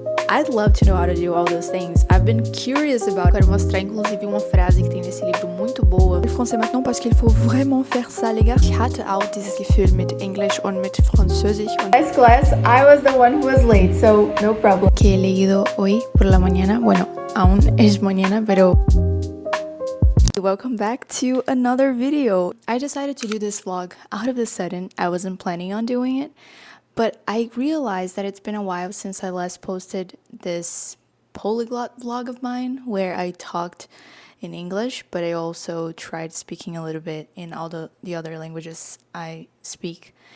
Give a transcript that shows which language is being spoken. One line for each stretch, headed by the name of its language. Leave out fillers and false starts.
English: I'd love to know how to do all those things. I've been curious about.
Portuguese: Quero mostrar inclusive uma frase que tem nesse livro muito boa.
French: Le français maintenant parce qu'il faut vraiment faire ça, les gars.
German: Ich hatte auch dieses Gefühl mit Englisch und mit Französisch.
English: Nice class. I was the one who was late, so no problem.
Spanish: Que he leído hoy por la mañana. Bueno, aún es mañana, pero.
English: Welcome back to another video. I decided to do this vlog out of the sudden. I wasn't planning on doing it, but I realized that it's been a while since I last posted this polyglot vlog of mine where I talked in English, but I also tried speaking a little bit in all the other languages I speak.